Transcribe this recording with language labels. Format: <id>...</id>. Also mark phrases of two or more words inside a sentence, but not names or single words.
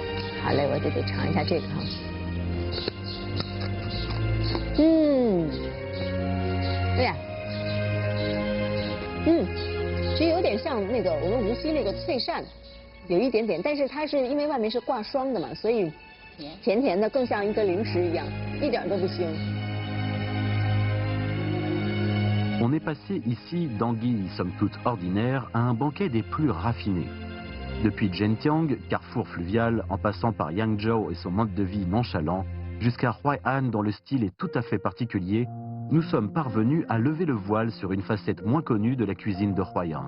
<zh>好嘞，我就得尝一下这个哈。哎呀，其实有点像那个我们无锡那个脆鳝，有一点点，但是它是因为外面是挂霜的嘛，所以甜甜的，更像一个零食一样，一点都不腥。</zh> <fr>On est passé ici d'anguilles somme toute ordinaires à un banquet des plus raffinés. Depuis Zhentiang, carrefour fluvial, en passant par Yangzhou et son mode de vie nonchalant, jusqu'à Huai'an dont le style est tout à fait particulier, nous sommes parvenus à lever le voile sur une facette moins connue de la cuisine de Huaiyang.</fr>